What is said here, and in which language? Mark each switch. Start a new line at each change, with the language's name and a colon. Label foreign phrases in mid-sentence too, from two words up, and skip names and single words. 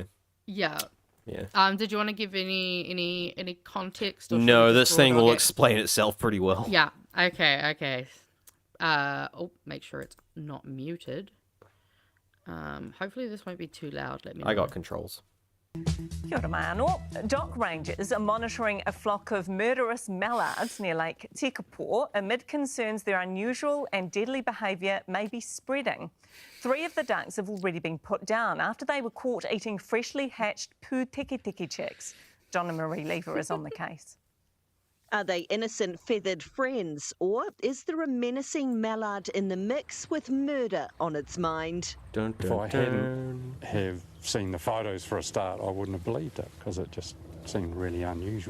English: Yeah. Yeah. Did you want to give any context? Or no, this thing will explain itself pretty well. Yeah. Okay. Make sure it's not muted. Hopefully this won't be too loud. Let me know. I got controls.
Māori: Kia ora mai anō.
English: Dock rangers are monitoring a flock of murderous mallards near Lake Tekapo amid concerns their unusual and deadly behaviour may be spreading. 3 of the ducks have already been put down after they were caught eating freshly hatched pū teke chicks. Donna Marie Lever is on the case. Are they innocent feathered friends, or is there a menacing mallard in the mix with murder on its mind? Dun, If dun, I hadn't have seen the photos for a start, I wouldn't have believed it because it just seemed really unusual.